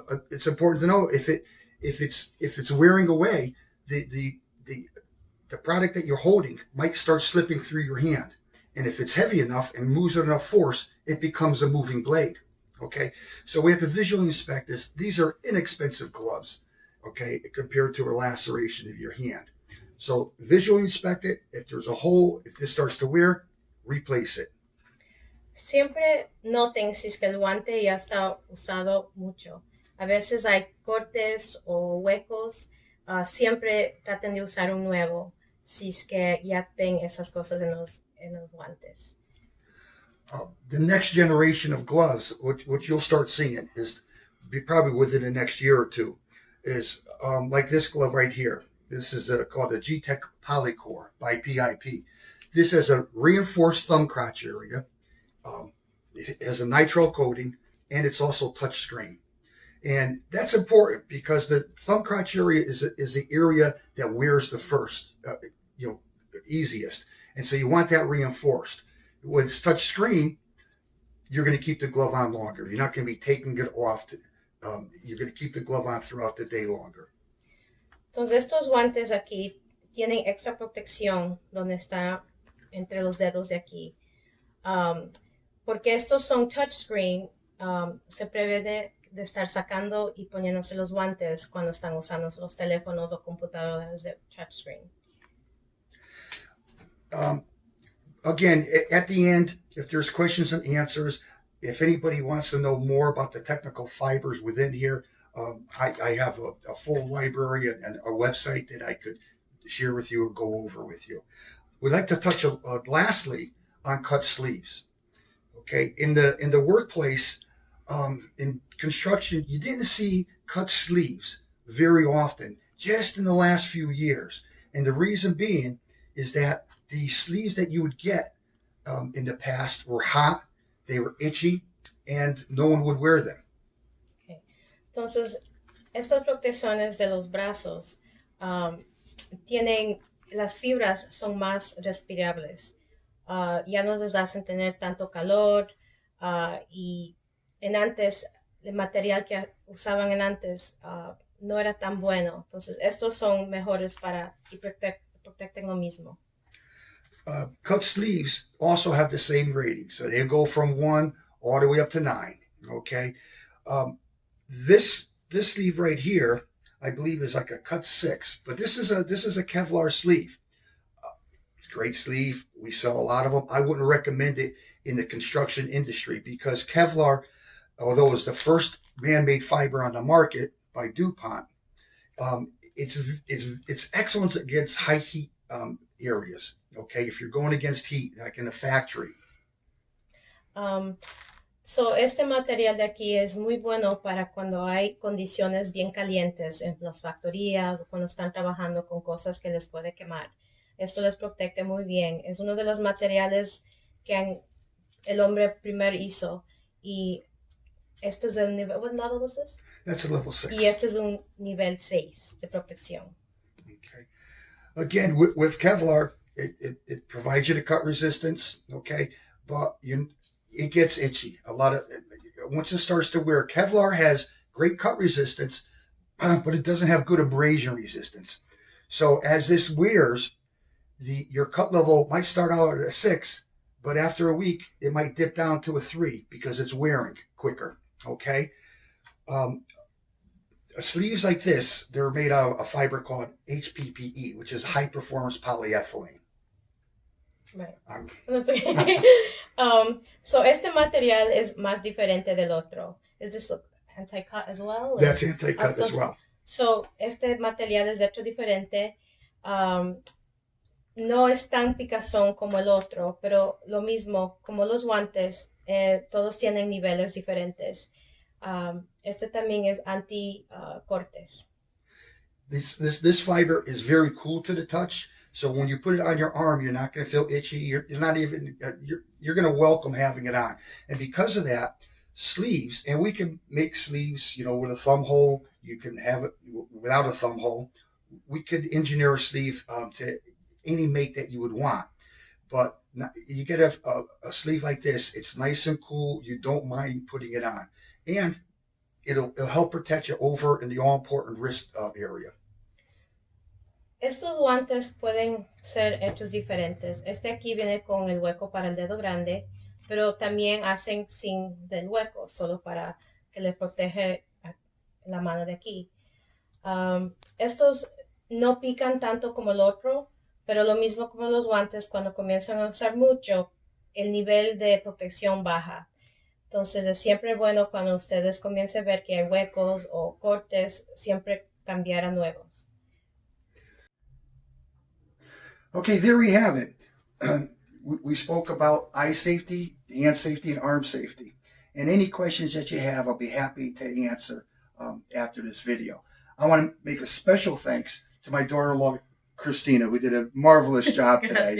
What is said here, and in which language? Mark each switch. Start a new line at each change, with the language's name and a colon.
English: It's important to know if it's wearing away, the product that you're holding might start slipping through your hand, and if it's heavy enough and moves with enough force, it becomes a moving blade. Okay, so we have to visually inspect this. These are inexpensive gloves, okay, compared to a laceration of your hand. So visually inspect it. If there's a hole, if this starts to wear, replace it.
Spanish: Siempre noten si es que el guante ya está usado mucho. A veces hay cortes o huecos. Siempre traten de usar un nuevo si es que ya ven esas cosas en los guantes.
English: The next generation of gloves, which you'll start seeing, is probably within the next year or two, is like this glove right here. This is called a G-Tech Polycore by PIP. This has a reinforced thumb crotch area. It has a nitrile coating, and it's also touch screen. And that's important because the thumb crotch area is the area that wears the first, easiest. And so you want that reinforced. When it's touch screen, you're going to keep the glove on longer. You're not going to be taking it off. You're going to keep the glove on throughout the day longer.
Spanish: Entonces estos guantes aquí tienen extra protección donde está entre los dedos de aquí. Porque estos son touchscreen, se prevé de estar sacando y poniéndose los guantes cuando están usando los teléfonos o computadoras de touchscreen.
English: Again, at the end, if there's questions and answers, if anybody wants to know more about the technical fibers within here, I have a full library and a website that I could share with you or go over with you. We'd like to touch lastly on cut sleeves. Okay, in the workplace, in construction, you didn't see cut sleeves very often, just in the last few years. And the reason being is that the sleeves that you would get in the past were hot, they were itchy, and no one would wear them. Okay.
Spanish: Entonces, estas protecciones de los brazos tienen, las fibras son más respirables. Ya no les hacen tener tanto calor y en antes, el material que usaban en antes no era tan bueno. Entonces, estos son mejores para y protegen lo mismo.
English: Cut sleeves also have the same rating, so they go from 1 all the way up to 9. Okay, this sleeve right here, I believe, is like a cut 6, but this is a Kevlar sleeve. Great sleeve. We sell a lot of them. I wouldn't recommend it in the construction industry because Kevlar, although it's the first man-made fiber on the market by DuPont, it's excellent against high heat areas. Okay, if you're going against heat, like in a factory.
Spanish: So este material de aquí es muy bueno para cuando hay condiciones bien calientes en las factorías o cuando están trabajando con cosas que les puede quemar. Esto les protege muy bien. Es uno de los materiales que el hombre primero hizo y este es el nivel,
English: what level is this? That's a level 6.
Spanish: Y este es un nivel 6 de protección.
English: Okay. Again, with Kevlar, it provides you the cut resistance, okay, but it gets itchy. Once it starts to wear, Kevlar has great cut resistance, but it doesn't have good abrasion resistance. So as this wears, your cut level might start out at a 6, but after a week, it might dip down to a 3 because it's wearing quicker, okay? Sleeves like this, they're made out of a fiber called HPPE, which is high performance polyethylene. Right.
Spanish: So este material es más diferente del otro.
English: Is this anti-cut as well? That's anti-cut as well.
Spanish: So este material es de hecho diferente. No es tan picazón como el otro, pero lo mismo, como los guantes, todos tienen niveles diferentes. Este también es anti-cortes.
English: This fiber is very cool to the touch. So when you put it on your arm, you're not going to feel itchy. You're not even, you're going to welcome having it on. And because of that, sleeves, and we can make sleeves, with a thumb hole. You can have it without a thumb hole. We could engineer a sleeve to any make that you would want. But you get a sleeve like this, it's nice and cool. You don't mind putting it on. And it'll help protect you over in the all-important wrist area.
Spanish: Estos guantes pueden ser hechos diferentes. Este aquí viene con el hueco para el dedo grande, pero también hacen sin del hueco, solo para que le protege la mano de aquí. Estos no pican tanto como el otro, pero lo mismo como los guantes, cuando comienzan a usar mucho, el nivel de protección baja. Entonces es siempre bueno cuando ustedes comiencen a ver que hay huecos o cortes, siempre cambiar a nuevos.
English: Okay, there we have it. We spoke about eye safety, hand safety, and arm safety. And any questions that you have, I'll be happy to answer after this video. I want to make a special thanks to my daughter-in-law, Christina. We did a marvelous job today.